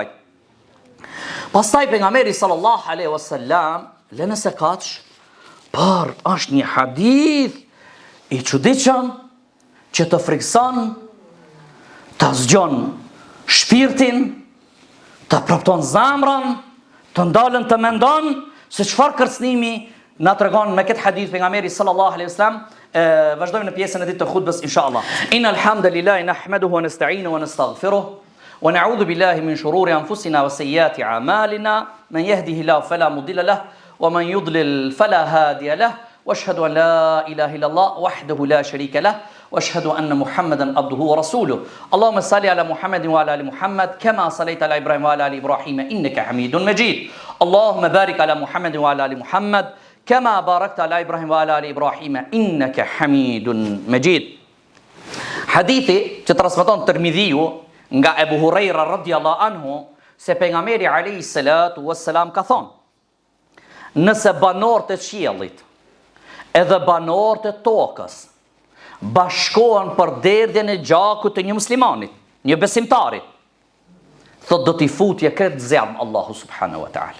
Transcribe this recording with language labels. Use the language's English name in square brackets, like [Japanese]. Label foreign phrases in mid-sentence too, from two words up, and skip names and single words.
[Albanian] Pastaj pejgamberi [Arabic] صلى الله عليه وسلم [Albanian] lënë se kaç, por është një hadith i çuditshëm që të frikson, të zgjon shpirtin, të propton zamrën, të ndalën të mendon se çfarë kërcënimi na tregon me këtë hadith pejgamberi [Arabic] صلى الله عليه وسلم. [Albanian] Vazhdojmë në pjesën e dytë të khutbës inshallah. [Arabic] إن الحمد لله نحمده ونستعينه ونستغفره ونعوذ بالله من شرور أنفسنا وسيئات أعمالنا من يهده الله فلا مضل له ومن يضلل فلا هادي له وأشهد أن لا إله إلا الله وحده لا شريك له وأشهد أن محمدا عبده ورسوله. اللهم صل على محمد وعلى آل محمد كما صليت على إبراهيم وعلى آل إبراهيم إنك حميد مجيد. اللهم بارك على محمد وعلى آل محمد كما باركت على إبراهيم وعلى آل إبراهيم إنك حميد مجيد. [Albanian] Hadithi që transmeton Tirmidhiu nga Ebu Hurajra [Arabic] رضي الله عنه [Albanian] se pejgamberi [Arabic] عليه الصلاة والسلام [Albanian] ka thonë: nëse banorët e qiellit edhe banorët e tokës bashkohen për derdhjen e gjakut të një muslimanit, një besimtarit, thot do t'i futje këtë zjarm Allahu [Arabic] سبحانه وتعالى.